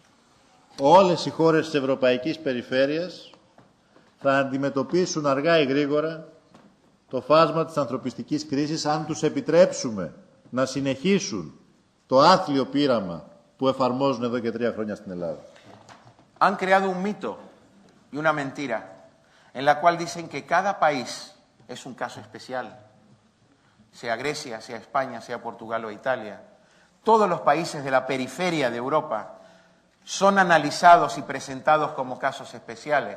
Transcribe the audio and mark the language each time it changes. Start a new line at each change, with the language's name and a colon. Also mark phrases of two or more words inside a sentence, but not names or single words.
Greek: Όλες οι χώρες της Ευρωπαϊκής Περιφέρειας θα αντιμετωπίσουν αργά ή γρήγορα το φάσμα της ανθρωπιστικής κρίσης αν τους επιτρέψουμε να συνεχίσουν το άθλιο πείραμα που εφαρμόζουν εδώ και 3 χρόνια στην Ελλάδα.
Spanish: Han creado un mito y una mentira en la cual dicen que cada país es un caso especial. Sea Grecia, sea España, sea Portugal o Italia. Todos los países de la periferia de Europa son analizados y presentados como casos especiales.